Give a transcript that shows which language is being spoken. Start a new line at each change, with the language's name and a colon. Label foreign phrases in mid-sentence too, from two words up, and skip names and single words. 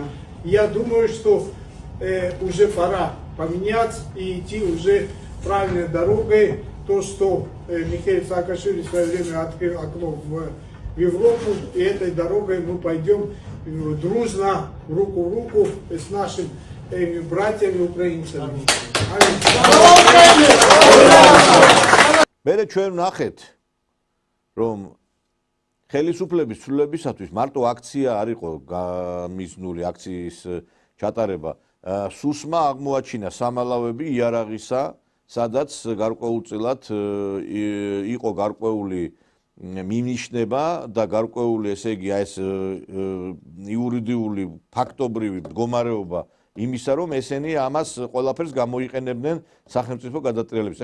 Russian: Я думаю, что уже пора поменяться и идти уже правильной дорогой. То, что Михаил Саакашвили в свое время открыл окно в Европу, и этой дорогой мы пойдем дружно, руку в руку с нашими братьями украинцами.
Georgian: მერე ჩვენ ნახეთ, რომ ხელისუფლების ცვლილებისათვის მარტო აქცია არ იყო გამიზნული აქციის ჩატარება. სუსმა აღმოაჩინა სამალავები იარაღისა, სადაც გარკვეულწილად იყო გარკვეული მინიშნება და გარკვეული ესე იგი ეს იურიდიული ფაქტობრივი მდგომარეობა იმისა, რომ ესენი ამას ყველაფერს გამოიყენებდნენ სახელმწიფო გადატრიალების.